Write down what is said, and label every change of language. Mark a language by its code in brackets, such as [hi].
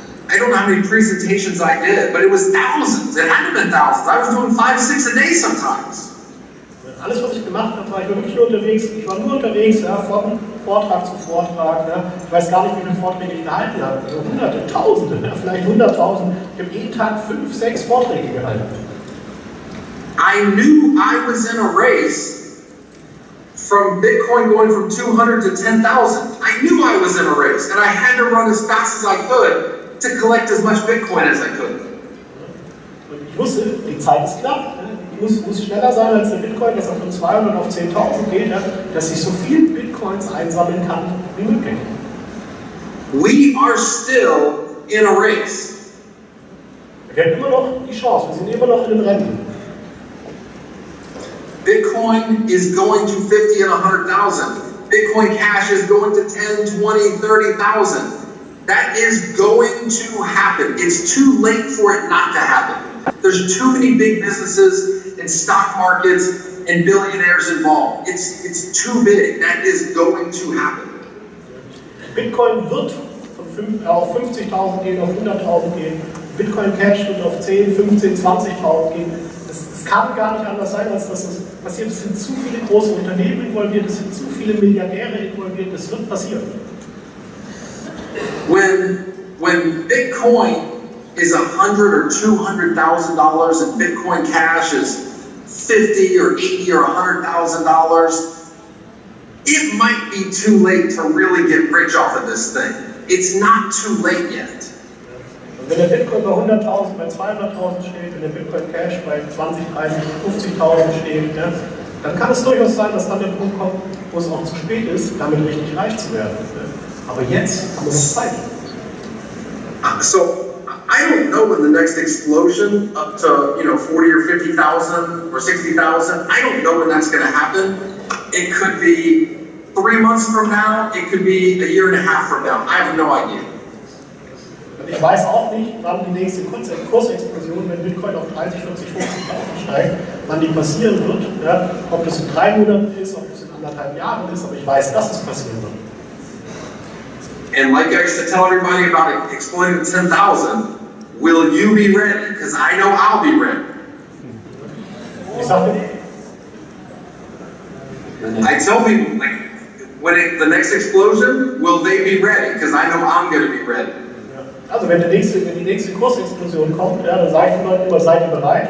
[en] I don't know how many presentations I did, but it was thousands. It had to have been thousands. I was doing 5, 6 a day sometimes. [de] Alles, was ich gemacht habe, war ich wirklich nur unterwegs. Ich war nur unterwegs, von Vortrag zu Vortrag. Ich weiß gar nicht, wie viele Vorträge ich gehalten habe. Also Hunderte, Tausende, vielleicht 100.000. Ich habe jeden Tag 5, 6 Vorträge gehalten. [en] I knew I was in a race from Bitcoin going from 200 to 10,000. I knew I was in a race, and I had to run as fast as I could to collect as much Bitcoin as I could. [de] Und ich wusste, die Zeit ist knapp. Ich muss schneller sein als der Bitcoin, dass er von 200 auf 10.000 geht, dass ich so viel Bitcoins einsammeln kann wie möglich. [en] We are still in a race. [de] Wir haben immer noch die Chance, wir sind immer noch in einem Rennen. [en] Bitcoin is going to 50 and 100,000. Bitcoin Cash is going to 10, 20, 30,000. That is going to happen. It's too late for it not to happen. There's too many big businesses and stock markets and billionaires involved. It's too big. That is going to happen. [de] Bitcoin wird auf 50.000 gehen, auf 100.000 gehen. Bitcoin Cash wird auf 10, 15, 20.000 gehen. Es kann gar nicht anders sein, als dass es passiert. Es sind zu viele große Unternehmen involviert, es sind zu viele Milliardäre involviert. Es wird passieren. [en] When Bitcoin is $100,000 or $200,000 and Bitcoin Cash is $50,000 or $80,000 or $100,000, it might be too late to really get rich off of this thing. It's not too late yet. [de] Wenn der Bitcoin bei 100.000, bei 200.000 steht, wenn der Bitcoin Cash bei 20, 30, 50.000 steht, dann kann es durchaus sein, dass dann der Punkt kommt, wo es auch zu spät ist, damit richtig reich zu werden. Aber jetzt haben wir noch Zeit. [en] So I don't know when the next explosion up to 40 or 50,000 or 60,000. I don't know when that's going to happen. It could be 3 months from now. It could be a year and a half from now. I have no idea. [de] Ich weiß auch nicht, wann die nächste Kursexplosion, wenn Bitcoin auf 30, 40, 50.000 steigt, wann die passieren wird. Ob das in 3 Monaten ist, ob das in 1,5 Jahren ist, aber ich weiß, dass es passieren wird. [en] And like I used to tell everybody about exploding to 10,000, will you be ready? Because I know I'll be ready. [de] Ich sagte, [en] I tell people, like, the next explosion, will they be ready? Because I know I'm going to be ready. [de] Also wenn die nächste Kursexplosion kommt, dann sage ich den Leuten immer, seid ihr bereit?